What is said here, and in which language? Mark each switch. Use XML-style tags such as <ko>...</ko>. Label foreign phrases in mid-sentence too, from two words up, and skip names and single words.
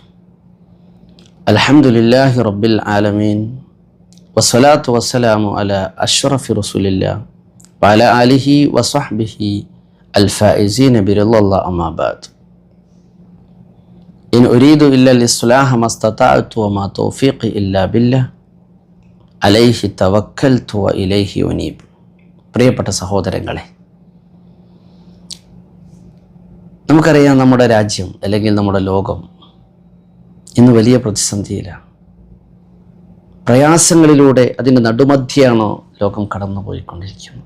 <ar>الحمد لله رب العالمين والصلاة والسلام على أشرف رسول الله وعلى آله وصحبه الفائزين برضا الله أما بعد. إن أريد إلا الإصلاح ما استطعت وما توفيقي إلا بالله عليه توكلت وإليه أنيب.</ar> <ml>പ്രിയപ്പെട്ട സഹോദരങ്ങളെ, നമുക്കറിയാം നമ്മുടെ രാജ്യം അല്ലെങ്കിൽ നമ്മുടെ ലോകം ഇന്ന് വലിയ പ്രതിസന്ധിയിലാണ്. പ്രയാസങ്ങളിലൂടെ അതിൻ്റെ നടുമധ്യയാണോ ലോകം കടന്നു പോയിക്കൊണ്ടിരിക്കുന്നത്.</ml>